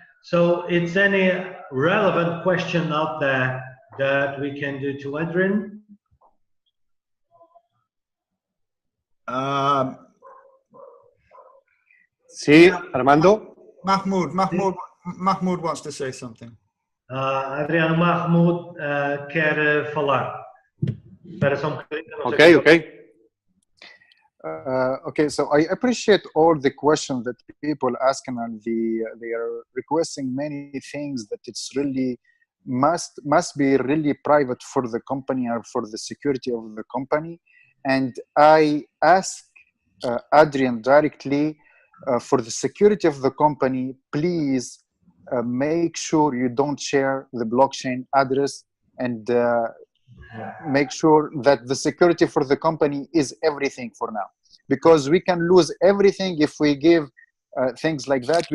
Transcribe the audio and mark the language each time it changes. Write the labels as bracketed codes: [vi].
[en] So it's any relevant question out there that we can do to Adrian? [es] Sí, Armando. [en] Mahmoud wants to say something. [pt] Adriano Mahmoud quer falar. [en] Okay, okay. Okay, so I appreciate all the questions that people asking, and they are requesting many things that it's really must be really private for the company or for the security of the company. And I ask Adrian directly, for the security of the company, please make sure you don't share the blockchain address, and make sure that the security for the company is everything for now, because we can lose everything if we give things like that.